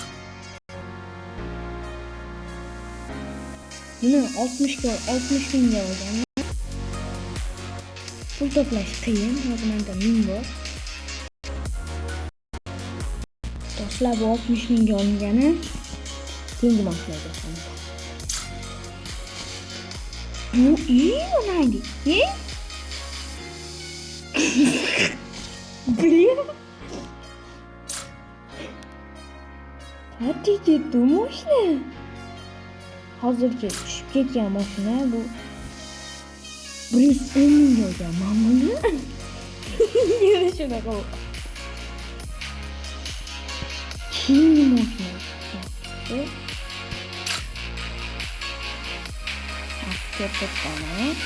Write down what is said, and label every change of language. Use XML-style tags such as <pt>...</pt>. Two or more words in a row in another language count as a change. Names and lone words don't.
<uz>Bunu 60 binga olgan. Pul to'plash qiyin, hozirda 1000 bor. Do'stlar, bu 60 binga olingani keyingi mashinaga qoladi. Bu iyi o'ynaydi.</uz> <tr>Biliyor. Hadi gitti mashina.</tr> <uz>Hozircha tushib ketgan mashina bu. 110 mingga olgan mamuni. Yana shunaqa bu. Keyingi mashina. Ko'rsatgani.</uz>